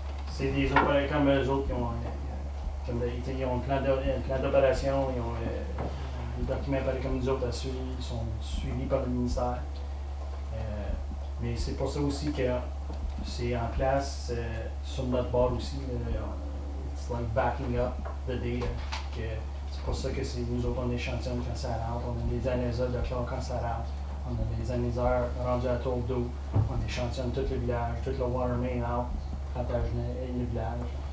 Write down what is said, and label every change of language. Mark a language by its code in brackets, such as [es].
[fr] c'est des opérations comme eux autres qui ont, ils ont un plan d'opération, ils ont des documents pareils comme nous autres à suivre, ils sont suivis par le ministère. Mais c'est pour ça aussi que c'est en place sur notre bord aussi. [en] It's like backing up the data. [fr] C'est pour ça que nous autres on échantillonne quand ça rentre, on a des analyseurs de chlore quand ça rentre, on a des analyseurs rendus à tour d'eau, on échantillonne tout le village, tout le [en] water main out, [fr] Plantagenet et le village.